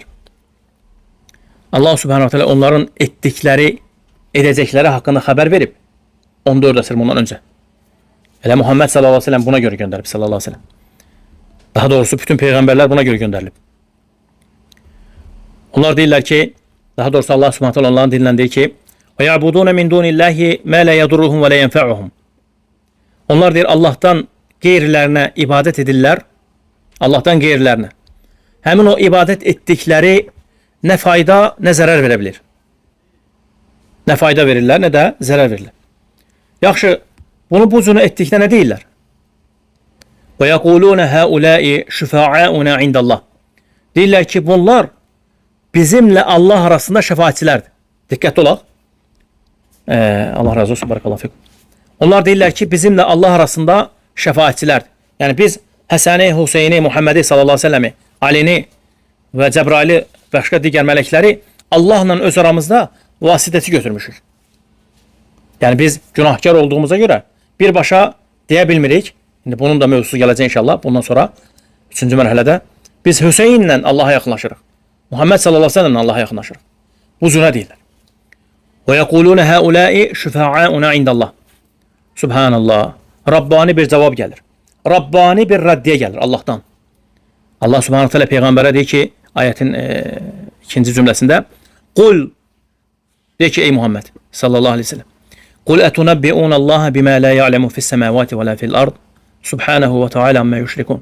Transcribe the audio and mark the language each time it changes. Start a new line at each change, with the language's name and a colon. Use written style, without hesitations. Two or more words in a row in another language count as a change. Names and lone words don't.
Arabic: الله سبحانه وتعالى
Azerbaijani: onların etdikləri, edəcəkləri haqqında xəbər verib. 14 əsr bundan öncə. Elə Muhammed
Arabic: صلى الله عليه وسلم
Azerbaijani: buna görə göndərib
Arabic: صلى الله عليه وسلم.
Azerbaijani: Daha doğrusu bütün peyğəmbərlər buna görə göndərilib. Onlar deyirlər ki, daha doğrusu
Arabic: الله سبحانه وتعالى
Azerbaijani: onların dilindən deyir ki,
Arabic: وَيَعْبُدُونَ مِنْ دُونِ اللّٰهِ مَا لَا يَضُرُّهُمْ وَلَا يَنْفَعُهُمْ.
Azerbaijani: Onlar deyir Allah'tan qeyrilərinə ibadət edirlər. Allah'tan qeyrilərinə. Həmin o ibadət etdikləri nə fayda, nə zərər verə bilir. Nə fayda verirlər, nə də zərər verirlər. Yaxşı, bunu bu cürə etdikdə nə deyirlər?
Arabic: وَيَقُولُونَ هَؤُلَاءِ شُفَعَاؤُنَا عِنْدَ اللّٰهِ.
Azerbaijani: Deyirlər ki, bunlar bizimlə Allah arasında şəfaatçilərdir. Diqqətli olaq. Allah razı olsun,
Arabic: بارك الله فيكم.
Azerbaijani: Onlar deyirlər ki, bizimlə Allah arasında şəfaatçilərdir. Yəni biz Həsəni, Hüseyni, Muhammedi
Arabic: صلى الله عليه وسلم,
Azerbaijani: Alini və Cəbraili və başqa digər mələkləri Allahla öz aramızda vasitəçi götürmüşük. Yəni biz günahkar olduğumuza görə birbaşa deyə bilmirik. İndi bunun da mövzusu gələcək inşallah. Bundan sonra 3-cü mərhələdə biz Hüseynlə Allaha yaxınlaşırıq. Muhammed
Arabic: صلى الله عليه وسلم
Azerbaijani: Allaha yaxınlaşırıq. Bu cürə deyirlər.
Arabic: وَيَقُولُونَ هَؤُلَاءِ شُفَعَاؤُنَا عِنْدَ اللّٰهِ.
Azerbaijani: Subhanallah. Rabbani bir cavab gəlir. Rabbani bir rəddiyə gəlir Allah'tan.
Arabic: الله سبحانه وتعالى
Azerbaijani: peyğəmbərə deyir ki, ayətin ikinci cümləsində, Qul, deyir ki, ey Muhammed
Arabic: صلى الله عليه وسلم قل أتنبئون الله بما لا يعلم في السماوات ولا في الأرض سبحانه وتعالى عما يشركون.